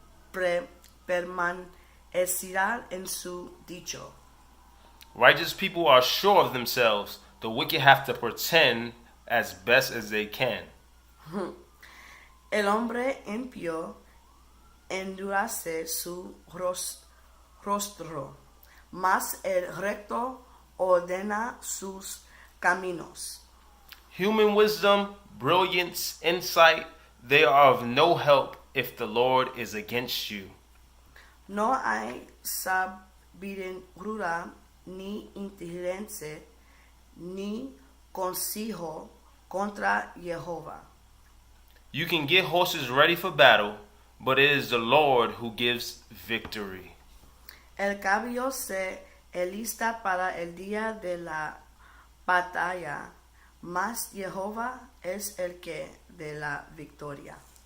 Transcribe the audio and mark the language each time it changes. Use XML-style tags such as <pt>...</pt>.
<es>permanecerá en su dicho.</es> <en>Righteous people are sure of themselves. The wicked have to pretend as best as they can.</en> <es>El hombre impío endurece su rostro, mas el recto ordena sus caminos.</es> <en>Human wisdom, brilliance, insight, they are of no help if the Lord is against you.</en> <es>No hay sabiduría ni inteligencia ni consejo contra Jehová.</es> <en>You can get horses ready for battle, but it is the Lord who gives victory.</en> <es>El caballo se alista para el día de la batalla, mas Jehová es el que de la victoria.</es>